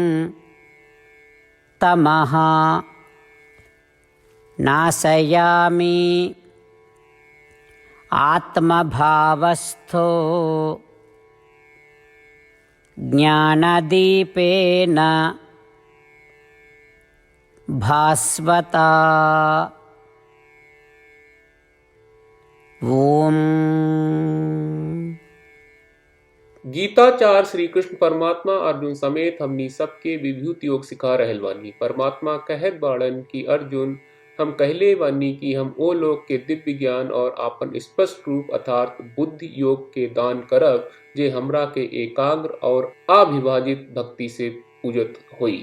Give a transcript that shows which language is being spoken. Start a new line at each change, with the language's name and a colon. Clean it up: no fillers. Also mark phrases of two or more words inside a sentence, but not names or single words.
Sanskrit: तमः नाशयामि आत्मभावस्थो ज्ञानदीपेन भास्वता। ओम।
Bhojpuri: गीताचार्य श्री कृष्ण परमात्मा अर्जुन समेत हमनी सबके विभूत योग सिखा रहल बानी। परमात्मा कहत बाड़न कि अर्जुन हम कहले बानी कि हम ओ लोग के दिव्य ज्ञान और आपन स्पष्ट रूप अर्थात बुद्धि योग के दान करब जे हमरा के एकाग्र और अविभाजित भक्ति से पूजत होई।